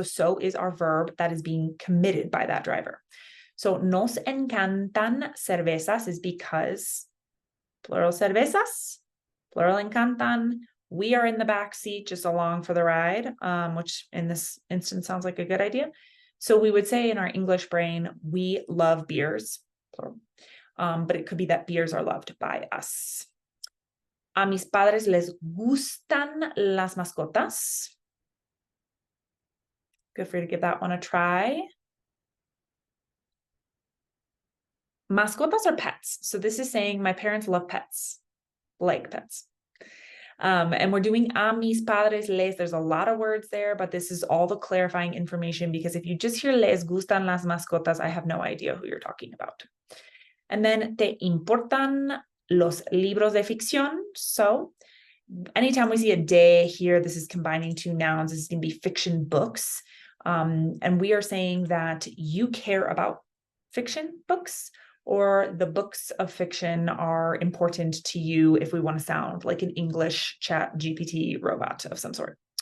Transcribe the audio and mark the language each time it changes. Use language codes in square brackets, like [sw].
[en] So is our verb that is being committed by that driver. So [es] nos encantan cervezas [en] is because plural cervezas, plural encantan. We are in the back seat just along for the ride, which in this instance sounds like a good idea. So we would say in our English brain, we love beers, plural. But it could be that beers are loved by us. [es] A mis padres les gustan las mascotas. [en] Feel free to give that one a try. Mascotas are pets. So this is saying my parents love pets, like pets. And we're doing [es] a mis padres les. [en] There's a lot of words there, but this is all the clarifying information because if you just hear [es] les gustan las mascotas, [en] I have no idea who you're talking about. And then [es] te importan los libros de ficción. [en] So anytime we see a de here, this is combining two nouns. This is going to be fiction books. And we are saying that you care about fiction books, or the books of fiction are important to you if we want to sound like an English chat GPT robot of some sort.